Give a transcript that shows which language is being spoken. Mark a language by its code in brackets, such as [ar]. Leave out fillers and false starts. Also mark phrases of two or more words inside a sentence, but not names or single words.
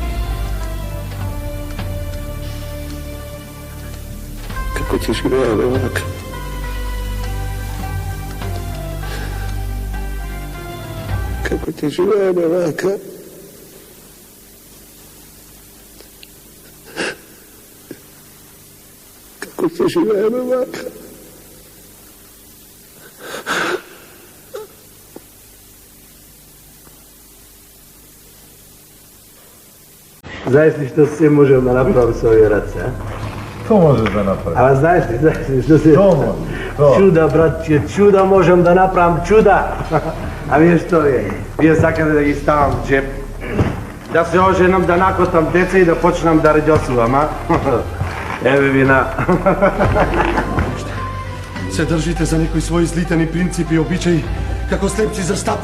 [sr] Kako ti živela, bevaka? Kako ti živela, bevaka? Kako ti živela, bevaka? [mk] Знаеш ли што се можем да направим со овие раце, а? [sr] To možeš da napraviš. [mk] Ама знаеш ли што се... [sr] To može. [mk] Чуда, братче, чуда можем да направим, чуда! А вие што е? Вие сакате да ги ставам в джеп, да се оженам, да накотам деца и да почнам да раѓосувам, а? Еве вина. Се држите за некои своји злитени принципи и обичаи, како слепци за стап.